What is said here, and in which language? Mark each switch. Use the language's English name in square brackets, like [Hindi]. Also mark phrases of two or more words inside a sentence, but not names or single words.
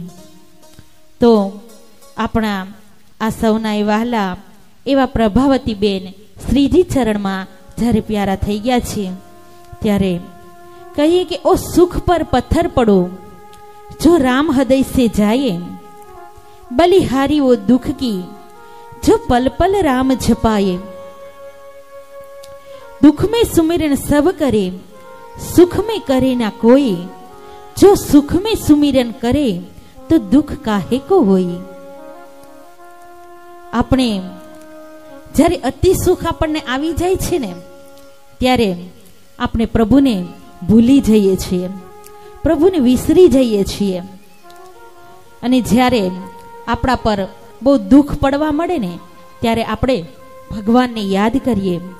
[Gujarati] તો આપણા આ સૌના વહાલા એવા પ્રભાવતીબેન શ્રીજી ચરણમાં જ્યારે પ્યારા થઈ ગયા છે, ત્યારે કહીએ કે ઓ [Hindi] सुख पर पत्थर पड़ो जो राम हृदय से जाए, बलिहारी वो दुख की जो पल पल राम जपाए। दुख में सुमिरन सब करे, सुख में करे ना कोई। जो सुख में सुमिरन करे तो दुख काहे को होई। [Gujarati] આપણે જ્યારે અતિ સુખ આપણને આવી જાય છે ને, ત્યારે આપણે પ્રભુને ભૂલી જઈએ છીએ, પ્રભુને વિસરી જઈએ છીએ. અને જ્યારે આપણા પર બહુ દુઃખ પડવા મળે ને, ત્યારે આપણે ભગવાનને યાદ કરીએ.